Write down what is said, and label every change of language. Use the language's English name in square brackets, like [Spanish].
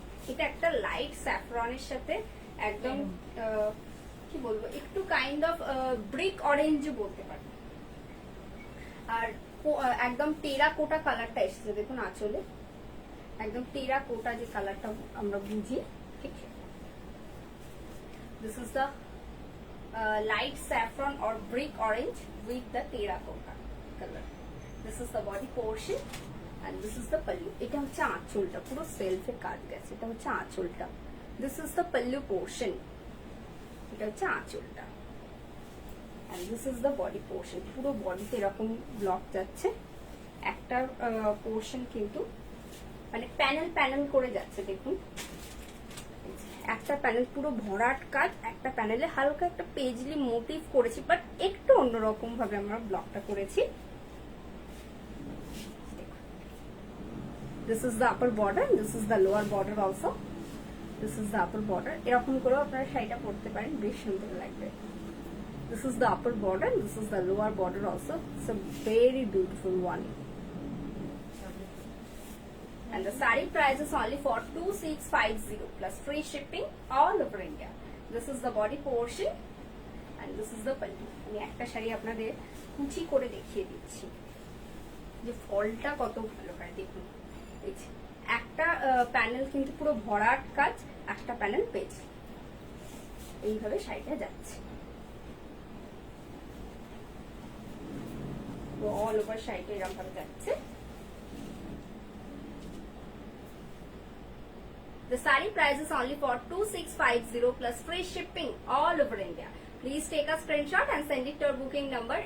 [Bangla] এটা একটা লাইট স্যাফরনের সাথে একদম কি বলবো একটু কাইন্ড অফ ব্রিক অরেঞ্জ বলতে পারি, আর একদম টেরা কোটা কালারটা এসেছে। দেখুন আঁচলে একদম টেরা কোটা যে কালারটা আমরা বুঝি, ঠিক। [English] This is the light saffron or brick orange with the terracotta color. This is the body portion and this is the pallu. [Bangla] এটা হচ্ছে আঁচলটা, পুরো সেলফে কাজ গেছে। এটা হচ্ছে আঁচলটা, [English] this is the pallu portion. এটা হচ্ছে আঁচলটা and this is the body portion. [Bangla] পুরো বডিতে এরকম ব্লক যাচ্ছে, একটা পোর্শন কিন্তু মানে প্যানেল প্যানেল করে যাচ্ছে। দেখুন একটা প্যানেল পুরো ভরাট কাজ, একটা প্যানেলে হালকা একটা পেজলি মোটিভ করেছি, বাট একটু অন্যরকম ভাবে আমরা ব্লকটা করেছি। [English] This is the upper border and this is the lower border also. This is the upper border. [Bangla] এরকম করেও আপনারা শাড়িটা পরতে পারেন, বেশ সুন্দর লাগবে। [English] This is the upper border and this is the lower border also. It's a very beautiful one. And the saree price is only for 2650 plus free shipping all over India. This is the body portion and this is the pallu. [Bangla] আমি একটা শাড়ি আপনাদের কুচি করে দেখিয়ে দিচ্ছি যে ফলটা কত ভালো হয়। দেখুন একটা প্যানেল কিন্তু পুরো ভরাট কাজ, একটা প্যানেল পেজ, এইভাবে শাড়িটা যাচ্ছে অল ওভার শাড়িটা এরকম ভাবে যাচ্ছে। [English] The saree price is only for 2650 plus free shipping all over India. Please take a screenshot and send it to our booking number.